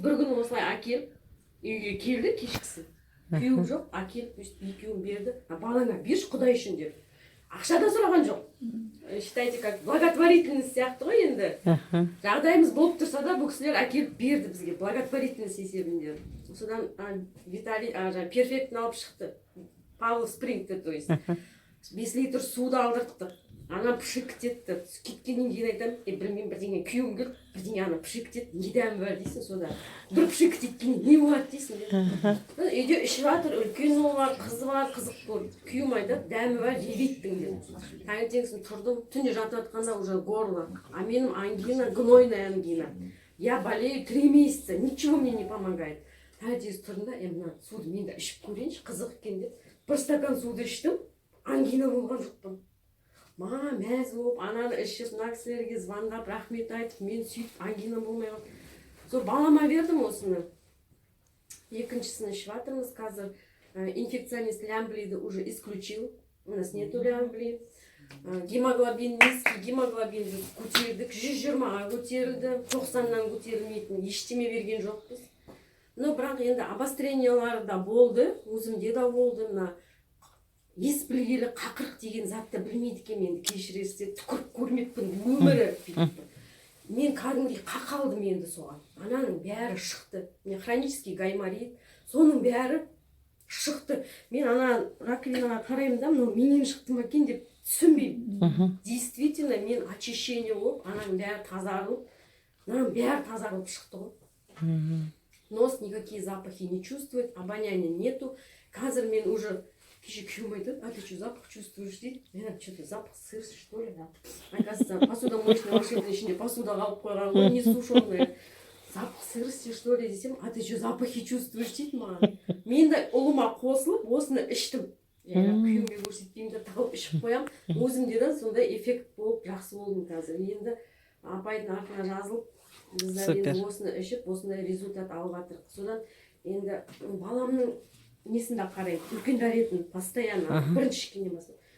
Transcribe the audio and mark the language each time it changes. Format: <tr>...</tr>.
<kk>Бір күн осылай әкеліп, үйге келді кешкісін. Күйеуім жоқ, әкеліп екеуін берді. Балаңа берші Құдай үшін деп. Ақша да сұраған жоқ.</kk> <ru>Считайте, как благотворительность</ru> <kk>сияқты ғой енді. Жағдайымыз болып тұрса да, бұл кісілер әкеліп берді бізге благотворительность есебінде. Содан Виталий перфектін алып шықты. Павлов спрингті, то есть 5 литр суды алдырттық. Ана пішік кетті. Кеткеннен кейін айтам, білмеймін, бірдеңе күйеуім келіп, бірдеңе ана пішік кетті. Не дәмі бар дейсің сода. Бір пішік кеткеннен не болады дейсің. Үйде ішіп жатыр, үлкен ұлы бар, қызы бар, қызық болды. Күйеуім айтады, дәмі бар, жебейттің деп. Таңертеңгісін тұрдым, түнде жатып жатқанда</kk> <ru>уже горло. А менің ангина, гнойная ангина. Я болею 3 месяца, ничего мне не помогает.</ru> <kk>Таңертеңгісін тұрдым да, мына суды мен де ішіп көрейінші, қызық екен деп. Бір стакан суды іштім, ангина болған жоқпын. Маған мәз болып, ананы ішіп, мына кісілерге звондап, рахмет айтып, мен сөйтіп ангина болмай қалды. Сол балама бердім осыны. Екіншісін ішіп жатырмыз қазір.</kk> <ru>Инфекционист лямблиді уже исключил. У нас нету лямбли. Гемоглобин низкий,</ru> <kk>гемоглобинді көтердік. 120-ға көтерілді. 90-нан көтерілмейтін ештеме берген жоқпыз. Но бірақ енді обострениялары да болды, өзімде да болды. Мына ес білгелі қақырық деген затты білмейді екен, енді кешіресіздер, түкіріп көрмеппін өмірі. Мен кәдімгідей қақалдым енді соған. Ананың бәрі шықты. Мен хронический гайморит, соның бәрі шықты. Мен ана раковинаға қараймын да, мынау менен шықты ма екен деп түсінбеймін. Действительно, мен очищение болып, ананың бәрі тазарылып, ананың бәрі тазарылып шықты ғой.</kk> <ru>Нос никакие запахи не чувствует, обоняния нету.</ru> <kk>Қазір мен уже кеше күйеуім айтады,</kk> <ru>а ты что, запах чувствуешь дейді? Мен что-то запах сыр, что ли? Оказывается, посудомоечная машина</ru> <kk>ішінде</kk> <ru>посуда</ru> <kk>қалып қойған ғой,</kk> <ru>не сушеная. Запах сырости, что ли,</ru> <kk>десем,</kk> <ru>а ты что, запахи чувствуешь</ru> <kk>дейді маған. Мен де ұлыма қосылып, осыны іштім. Күйеуімге көрсетпеймін де тағып ішіп қоям. Өзімде де сондай эффект болып, жақсы болдым қазір. Енді апайдың артына жазылып, біздер енді осыны ішіп, осындай результат алып жатырмық. Содан енді баламның несін де қараймын, үлкен дәретін постоянно, бірінші ішкеннен бастап.</kk>